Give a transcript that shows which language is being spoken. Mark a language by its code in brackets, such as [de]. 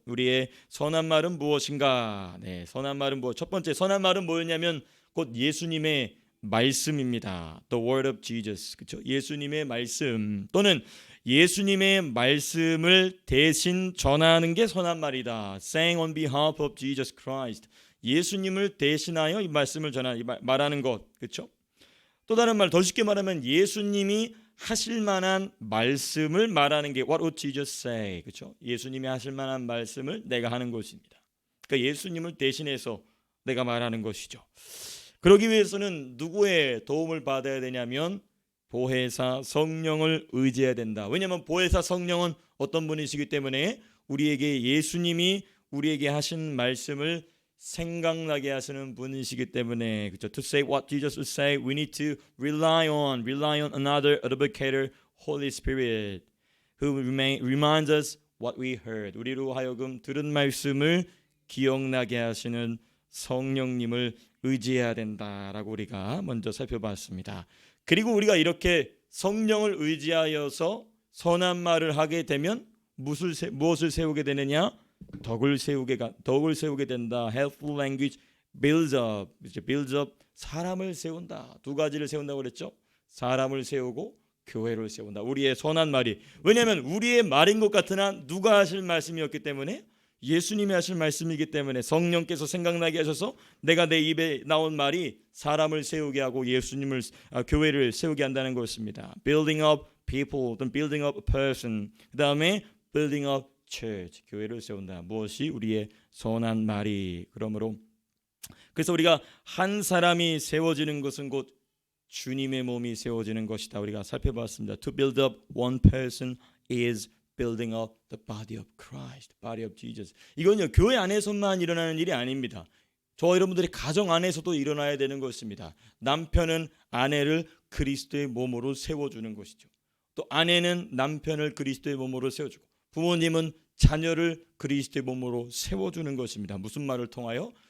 [ko] 우리의 선한 말은 무엇인가? 네, 선한 말은 첫 번째 선한 말은 뭐였냐면 곧 예수님의 말씀입니다. [en] The word of Jesus. [ko] 그렇죠? 예수님의 말씀 또는 예수님의 말씀을 대신 전하는 게 선한 말이다. [en] Saying on behalf of Jesus Christ. [ko] 예수님을 대신하여 이 말씀을 말하는 것. 그렇죠? 또 다른 말, 더 쉽게 말하면 예수님이 하실 만한 말씀을 말하는 게 [en] What would Jesus say? [ko] 그렇죠? 예수님이 하실 만한 말씀을 내가 하는 것입니다. 그러니까 예수님을 대신해서 내가 말하는 것이죠. 그러기 위해서는 누구의 도움을 받아야 되냐면 보혜사 성령을 의지해야 된다. 왜냐하면 보혜사 성령은 어떤 분이시기 때문에 우리에게 예수님이 우리에게 하신 말씀을 생각나게 하시는 분이시기 때문에, 그렇죠? [en] To say what Jesus would say, we need to rely on another advocator, Holy Spirit, who reminds us what we heard. [ko] 우리로 하여금 들은 말씀을 기억나게 하시는 성령님을 의지해야 된다라고 우리가 먼저 살펴봤습니다. 그리고 우리가 이렇게 성령을 의지하여서 선한 말을 하게 되면 무엇을 세우게 되느냐? 덕을 세우게 된다. [en] Helpful language builds up. [ko] 사람을 세운다. 두 가지를 세운다고 그랬죠. 사람을 세우고 교회를 세운다. 우리의 선한 말이, 왜냐하면 우리의 말인 것 같으나 누가 하실 말씀이었기 때문에, 예수님이 하실 말씀이기 때문에 성령께서 생각나게 하셔서 내가 내 입에 나온 말이 사람을 세우게 하고 교회를 세우게 한다는 것입니다. [en] Building up people, then building up a person. [ko] 그 다음에 [en] building up church, [ko] 교회를 세운다. 무엇이? 우리의 선한 말이. 그래서 우리가 한 사람이 세워지는 것은 곧 주님의 몸이 세워지는 것이다. 우리가 살펴봤습니다. [en] To build up one person is building up the body of Christ, body of Jesus. [ko] 이건요, 교회 안에서만 일어나는 일이 아닙니다. 저와 여러분들의 가정 안에서도 일어나야 되는 것입니다. 남편은 아내를 그리스도의 몸으로 세워주는 것이죠. 또 아내는 남편을 그리스도의 몸으로 세워주고, 부모님은 자녀를 그리스도의 몸으로 세워주는 것입니다. 무슨 말을 통하여?